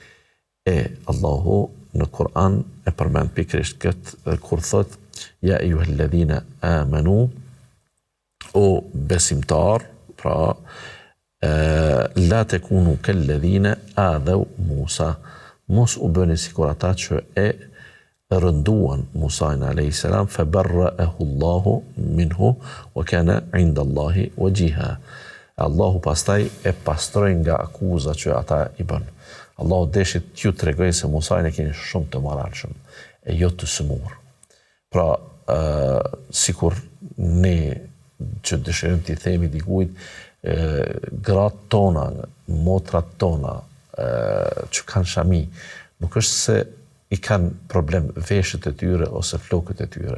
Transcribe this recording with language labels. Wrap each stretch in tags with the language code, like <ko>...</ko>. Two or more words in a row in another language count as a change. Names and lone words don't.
<sq>Allahu në Kur'an e përmend pikërisht këtë kur thot</sq> <ar>يا أيها الذين آمنوا,</ar> <sq>o besimtar, pra</sq> <ar>لا تكونوا كالذين آذوا موسى,</ar> <sq>mos u bëni sikur ata që e rënduan Musa'in a.s.</sq> <ar>فبرأه الله منه وكان عند الله وجيها.</ar> <sq>Allahu pastaj e pastroi nga akuza që ata i bën. Allahu deshit t'ju tregoj se Musajin e keni shumë të moralshëm, e jo të sëmur. Pra, sikur ne që dëshirojmë t'i themi dikujt, gratë tona, motrat tona, që kanë shami, nuk është se i kanë problem veshët e tyre ose flokët e tyre.</sq>